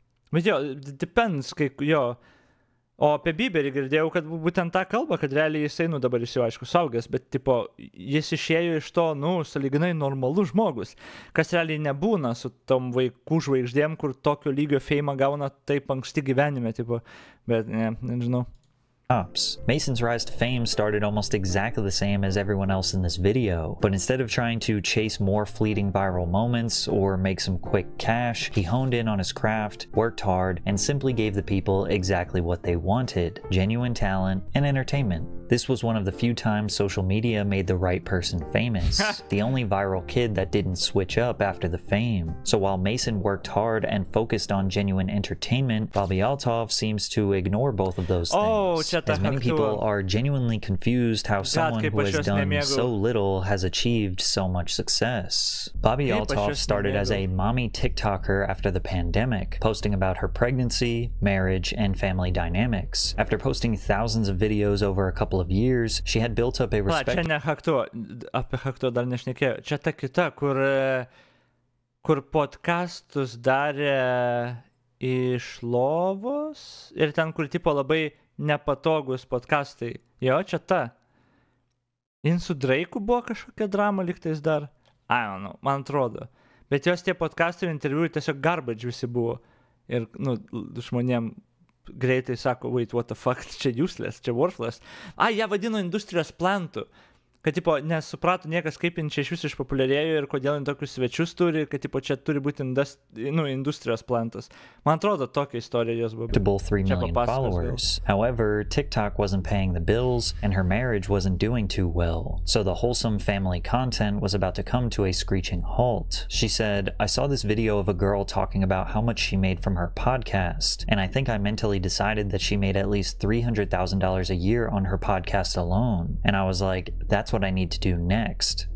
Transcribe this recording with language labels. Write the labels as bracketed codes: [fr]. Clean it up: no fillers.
[lt] Bet jo, depends, jo. O apie Bieberį girdėjau, kad būtent tą kalbą, kad realiai jisai, nu dabar jis jau aišku saugęs, bet tipo, jis išėjo iš to, nu, sąlyginai normalus žmogus, kas realiai nebūna su tom vaikų žvaigždėm, kur tokio lygio feimą gauna taip anksti gyvenime, tipo, bet nežinau. [en] Mason's rise to fame started almost exactly the same as everyone else in this video, but instead of trying to chase more fleeting viral moments or make some quick cash, he honed in on his craft, worked hard, and simply gave the people exactly what they wanted: genuine talent and entertainment. This was one of the few times social media made the right person famous, the only viral kid that didn't switch up after the fame. So while Mason worked hard and focused on genuine entertainment, Bobby Althoff seems to ignore both of those things. As many people are genuinely confused how someone who has done so little has achieved so much success. Bobby Althoff started as a mommy TikToker after the pandemic, posting about her pregnancy, marriage, and family dynamics. After posting thousands of videos over a couple of years, she had built up a respect. [lt] Čia ne apie Hakto dar nešnekėjau. Čia ta kita, kur podcastus darė iš lovos ir ten, kur tipo labai nepatogus podcastai. Jo, čia ta. Jin su Drake'u buvo kažkokia drama liktais dar. [en] I don't know, [lt] man atrodo. Bet jos tie podcastai ir interviu tiesiog garbage visi buvo. Ir, nu, žmonėm greitai sako, [en] wait, what the fuck, [lt] čia useless, čia worthless. Ją vadino industrijos plantu. Kad, tipo, nesuprato niekas, kaip jin čia iš vis išpopuliarėjo ir kodėl jin tokius svečius turi, kad, tipo, čia turi būti industrijos plantas. Man atrodo, tokia istorija jos buvo. [en] 3 million followers. However, TikTok wasn't paying the bills, and her marriage wasn't doing too well. So the wholesome family content was about to come to a screeching halt. She said, I saw this video of a girl talking about how much she made from her podcast, and I think I mentally decided that she made at least $300,000 a year on her podcast alone. And I was like, that's what I need to do next.